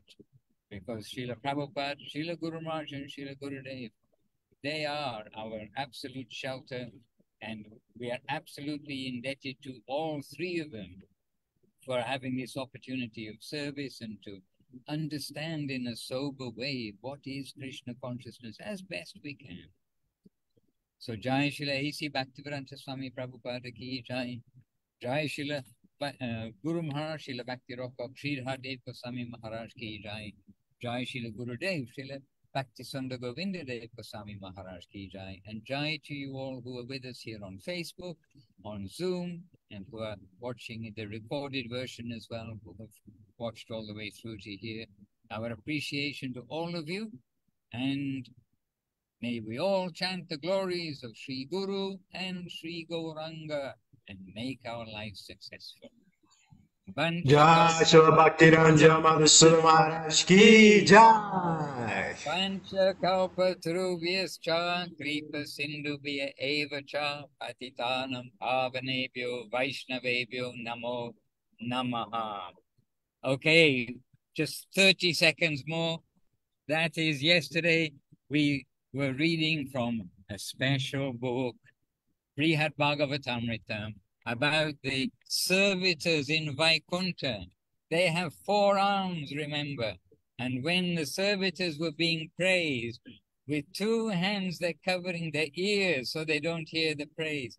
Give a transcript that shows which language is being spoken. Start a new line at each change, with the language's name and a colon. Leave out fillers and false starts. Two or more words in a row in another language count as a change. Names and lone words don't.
English: Because Srila Prabhupada, Srila Guru Maharaj and Srila Gurudev, they are our absolute shelter, and we are absolutely indebted to all three of them for having this opportunity of service and to understand in a sober way what is Krishna consciousness as best we can. So Jai Srila A.C.
Hindi: भक्तिवेदान्त स्वामी प्रभुपाद की जय. जय श्रील गुरु महाराज श्रील भक्ति रॉक श्रीधर गोस्वामी महाराज की जय. जय श्रील गुरुदेव श्रील भक्ति सुन्दर गोविन्द देव गोस्वामी महाराज की जय.
English: And Jai to you all who are with us here on Facebook, on Zoom, and who are watching the recorded version as well, who have watched all the way through to here. Our appreciation to all of you, and may we all chant the glories of Sri Guru and Sri Gauranga and make our lives successful.
Hindi: जय श्रील भक्तिवेदान्त मधुसूदन महाराज की जय.
Sanskrit: पञ्च कल्प तरुभ्यश्च कृपा सिन्धुभ्य एव च पतितानां पावनेभ्यो वैष्णवेभ्यो नमो नमः.
English: Okay, just 30 seconds more. That is, yesterday we were reading from a special book, Brihad Bhagavatamrita, about the servitors in Vaikuntha. They have 4 arms, remember. And when the servitors were being praised, with 2 hands they're covering their ears so they don't hear the praise.